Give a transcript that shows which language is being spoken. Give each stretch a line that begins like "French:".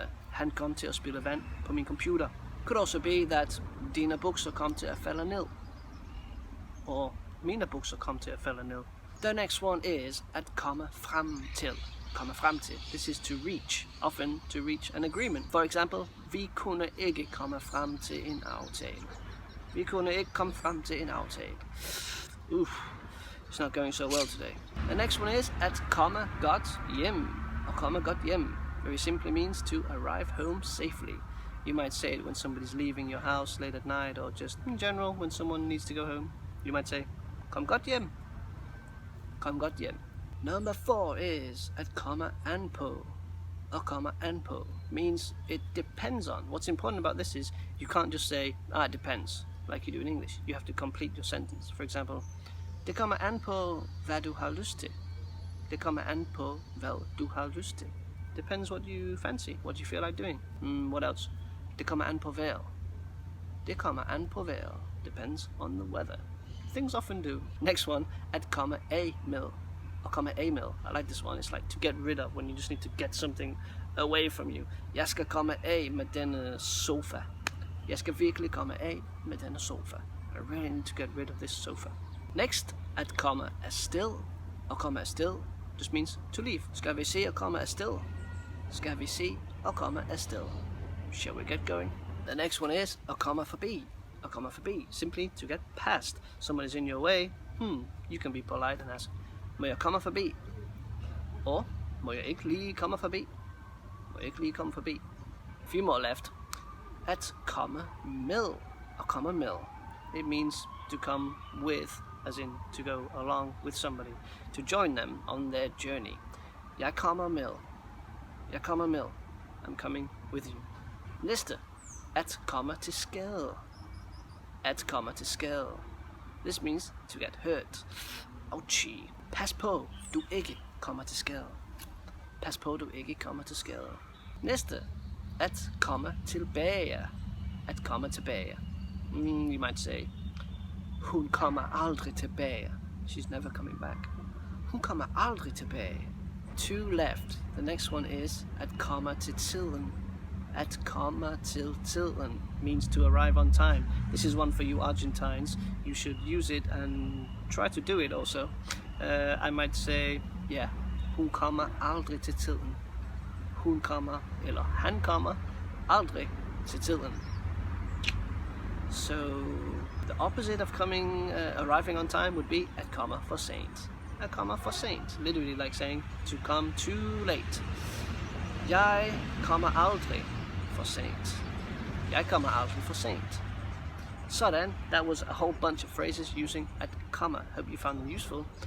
Danish: Han kom til at spille vand på min computer.
English: Could also be that
Danish: dine bukser kom til at falde ned, or mine bukser kom til at falde ned.
English: The next one is
Danish: at komme frem til. Komme frem til.
English: This is to reach, often to reach an agreement. For example,
Danish: vi kunne ikke komme frem til en aftale. Vi kunne ikke komme frem til en aftale.
English: It's not going so well today. The next one is
Danish: at komme godt hjem. At komme godt hjem
English: very simply means to arrive home safely. You might say it when somebody's leaving your house late at night, or just in general when someone needs to go home. You might say,
Danish: kom godt hjem. Kom godt hjem.
English: Number 4 is
Danish: at komme an på. At komme an på
English: means it depends on. What's important about this is you can't just say, it depends, like you do in English. You have to complete your sentence. For example,
Danish: det kommer an på, hvad du har lyst til. Det kommer an på, hvad du har lyst til.
English: Depends what you fancy, what you feel like doing. What else?
Danish: Det kommer an på vejret. Det kommer an på vejret.
English: Depends on the weather. Things often do. Next one,
Danish: at komme af med. At komme af med.
English: I like this one. It's like to get rid of, when you just need to get something away from you.
Danish: Jeg skal komme af med denne sofa. Jeg skal virkelig komme af med denne sofa.
English: I really need to get rid of this sofa. Next,
Danish: at komme afsted. At komme afsted
English: just means to leave.
Danish: Skal vi se at komme afsted? Skal vi se at komme afsted?
English: Shall we get going? The next one is
Danish: at komme forbi. At komme forbi,
English: simply to get past. Someone is in your way. You can be polite and ask,
Danish: må jeg komme forbi?
English: Or,
Danish: må jeg ikke lige komme forbi?
English: Må jeg ikke lige komme forbi? A few more left.
Danish: At komme med. At komme med.
English: It means to come with, as in to go along with somebody, to join them on their journey.
Danish: Jeg kommer med. Jeg kommer med.
English: I'm coming with you.
Danish: Næste. At komme til skade. At komme til skade.
English: This means to get hurt. Ouchie.
Danish: Pas på, du ikke kommer til skade. Pas på, du ikke kommer til skade. Næste. At komme tilbage. At komme tilbage.
English: You might say, hun kommer aldrig tilbage. She's never coming back.
Danish: Hun kommer aldrig tilbage.
English: 2 left. The next one is
Danish: at komme til tiden. At komme til tiden
English: means to arrive on time. This is one for you Argentines. You should use it and try to do it also. I might say,
Danish: hun kommer aldrig til tiden. Hun kommer, eller han kommer aldrig til tiden.
English: So the opposite of arriving on time would be
Danish: at komme for sent. At komme for sent,
English: literally like saying to come too late.
Danish: Jeg kommer aldrig for sent. Jeg kommer aldrig for sent.
English: So then, that was a whole bunch of phrases using
Danish: at komme.
English: Hope you found them useful.